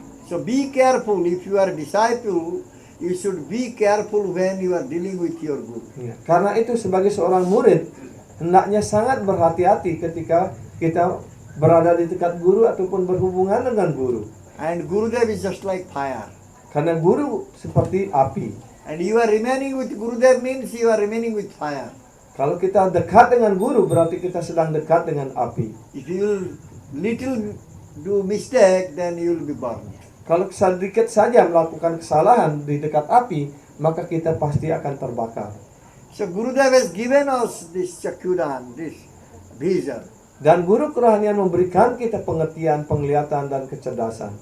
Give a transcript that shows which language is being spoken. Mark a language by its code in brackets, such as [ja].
[en] So be careful if you are a disciple. You should be careful when you are dealing with your Guru. [id] Karena itu sebagai seorang murid, hendaknya sangat berhati-hati ketika kita berada di dekat guru ataupun berhubungan dengan guru. [en] And Gurudev is just like fire. [id] Karena guru seperti api. [en] And you are remaining with Gurudev means you are remaining with fire. [id] Kalau kita dekat dengan guru, berarti kita sedang dekat dengan api. [en] If you will little do mistake, then you will be burned. [id] Kalau sedikit saja melakukan kesalahan di dekat api, maka kita pasti akan terbakar. [en] So Gurudev has given us this Chakudan, this vision. [id] Dan guru kerohanian memberikan kita pengertian, penglihatan, dan kecerdasan.